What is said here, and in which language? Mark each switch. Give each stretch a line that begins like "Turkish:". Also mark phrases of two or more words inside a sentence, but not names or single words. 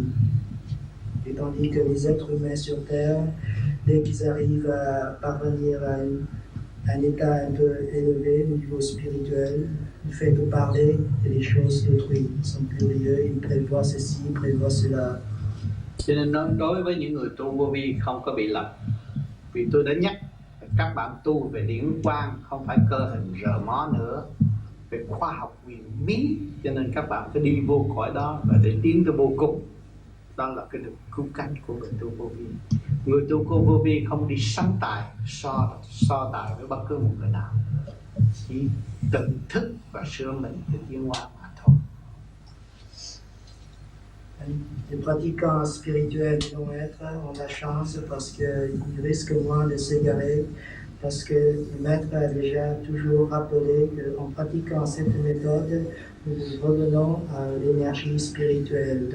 French: Et tandis que les êtres humains sur Terre, dès qu'ils arrivent à parvenir à un état un peu élevé au niveau spirituel, le fait de parler des choses d'autrui, ils sont curieux, ils prévoient ceci, ils prévoient cela.
Vietnamese: Cho nên đối với những người tu vô vi không có bị lầm. Vì tôi đã nhắc các bạn tu về điển quang, không phải cơ hình rờ mó nữa, về khoa học huyền bí. Cho nên các bạn phải đi vô cõi đó và để tiến tới vô cùng. Đó là cái được cứu cánh của người tu vô vi. Người tu vô vi không đi sánh tài, so tài với bất cứ một người nào. Chỉ tự thức và sửa mình để tiến hóa mà thôi.
French: Les pratiquants spirituels qui vont être ont la chance parce qu'ils risquent moins de s'égarer, parce que le maître a déjà toujours rappelé qu'en pratiquant cette méthode, nous revenons à l'énergie spirituelle.